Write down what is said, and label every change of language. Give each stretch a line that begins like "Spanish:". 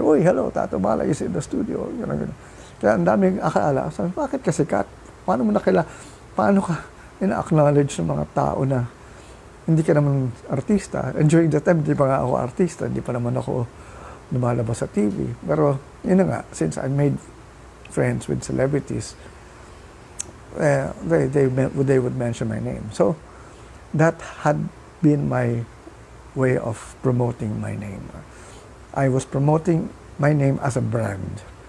English: Oy, hello, Tato Malay is in the studio.
Filipino: Kaya ang daming akala. Sabi, bakit ka sikat? Paano ka ina-acknowledge ng mga tao na hindi ka naman artista?
English: And during that time,
Filipino: hindi pa nga ako artista. Hindi pa naman ako lumalabas sa TV. Pero, yun na nga,
English: since I made friends with celebrities, they would mention my name. So, that had been my way of promoting my name. I was promoting my name as a brand.